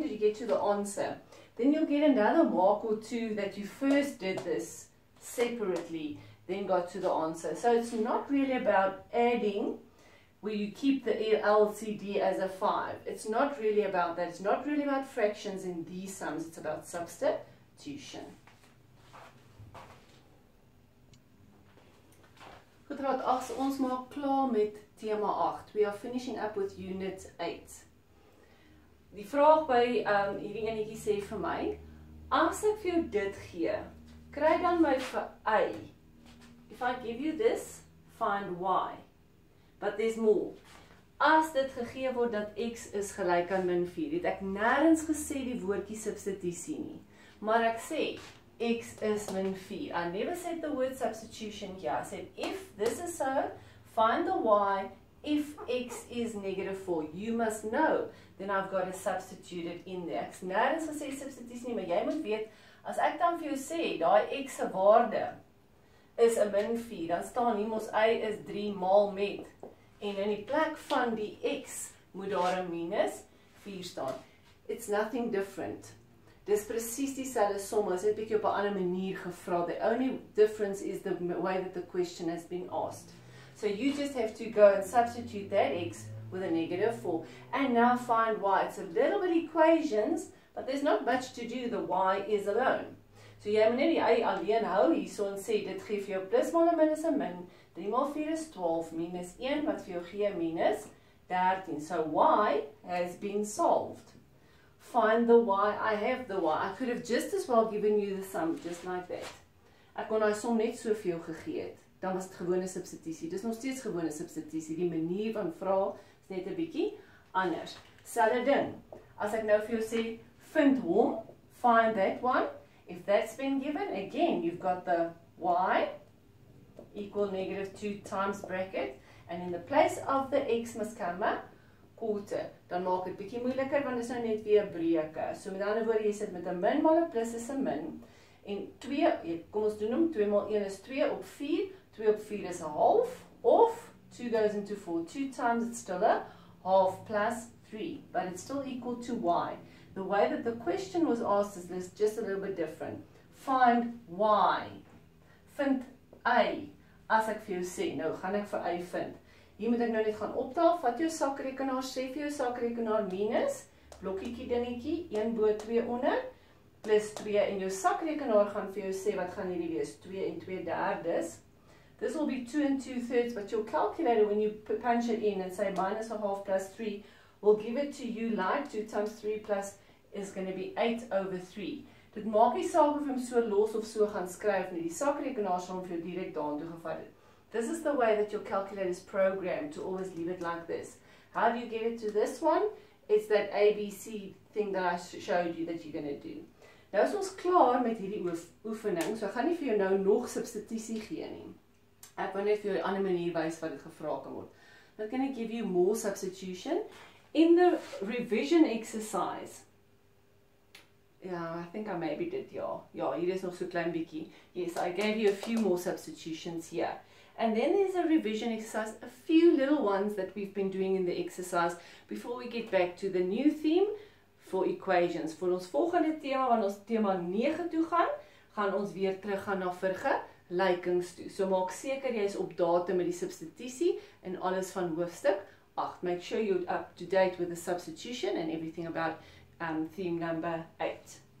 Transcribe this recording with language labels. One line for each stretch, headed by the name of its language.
English: Did you get to the answer? Then you'll get another mark or two that you first did this separately, then got to the answer. So it's not really about adding, where you keep the LCD as a 5. It's not really about that. It's not really about fractions in these sums. It's about substitution.
Afrikaans: Goed, raad 8, ons maak klaar met tema 8.
English: We are finishing up with unit 8.
Afrikaans: Die vraag by hierdie enetjie sê vir my, as ek vir jou dit gee, kry dan my vir A.
English: If I give you this, find Y. But there's more.
Afrikaans: As dit gegee word dat x is gelyk aan min 4, het ek nêrens gesê die woordjie substitusie nie. Maar ek sê, x is min 4.
English: I never said the word substitution here. I said if this is so, find the y if x is negative 4. You must know. Then I've got to substitute it in there.
Afrikaans: Ek's nêrens gesê substitusie nie, maar jy moet weet, as ek dan vir jou sê, daai x se waarde is 'n min 4, dan staan hier mos y is 3 maal met. En in die plek van die x moet daar 'n minus 4 staan.
English: It's nothing different.
Afrikaans: Dis presies dieselfde som, as dit 'n bietjie op 'n ander manier gevra.
English: The only difference is the way that the question has been asked. So you just have to go and substitute that x with a negative 4. And now find y. It's a little bit equations, but there's not much to do. The y is alone.
Afrikaans: So jy moet net die y alleen hou hierso en sê, dit gee vir jou plus maal 'n minus 'n min. 3 maal 4 is 12, minus 1 wat vir jou gee minus 13.
English: So y has been solved. Find the y. I have the y. I could have just as well given you the sum, just like that.
Afrikaans: Ek kon daai som net so vir jou gegee het. Dan was dit gewone substitusie. Dis nog steeds gewone substitusie. Die manier van vra is net 'n bietjie anders. Selfde ding. As ek nou vir jou sê, vind hom,
English: find that one. If that's been given, again, you've got the y equal negative 2 times bracket. And in the place of the x must come a quarter.
Afrikaans: Dan maak dit bietjie moeiliker, want dit is nou net weer breuke. So met ander woorde, jy sit met 'n min maal 'n plus is 'n min. En 2, kom ons doen hom, 2 maal 1 is 2 op 4. 2 op 4 is 'n half, of 2 goes into 4.
English: 2 times it's still a half plus 3, but it's still equal to y. The way that the question was asked is just a little bit different. Find y.
Afrikaans: Vind y. As ek vir jou sê, nou gaan ek vir y vind. Hier moet ek nou net gaan optel, vat jou sakrekenaar, sê vir jou sakrekenaar minus, blokkietjie dingetjie, 1 bo 2 onder, plus 2, en jou sakrekenaar gaan vir jou sê, wat gaan hierdie wees, 2 en 2/3.
English: This will be 2 and 2/3, but your calculator, when you punch it in and say minus a half plus 3, will give it to you like 2 times 3 plus is going to be 8/3.
Afrikaans: Dit maak nie saak of jy hom so los of so gaan skryf nie. Die sakrekenaar sal hom vir jou direk daartoe gevat het.
English: This is the way that your calculator is programmed to always leave it like this. How do you get it to this one? It's that ABC thing that I showed you that you're going to do.
Afrikaans: Nou is ons klaar met hierdie oefening, so ek gaan nie vir jou nou nog substitusie gee nie. Ek wil net vir jou 'n ander manier wys wat dit gevra kan word.
English: Now can I give you more substitution? In the revision exercise, yeah, I think I maybe did, yeah,
Afrikaans: hier is nog so klein bietjie.
English: Yes, I gave you a few more substitutions here. And then there's a revision exercise, a few little ones that we've been doing in the exercise before we get back to the new theme for equations.
Afrikaans: Voor ons volgende thema, wanneer ons thema 9 toe gaan ons weer terug gaan na vergelykings toe. So maak seker jy is op datum met die substitusie en alles van hoofstuk 8.
English: Make sure you're up to date with the substitution and everything about theme number 8.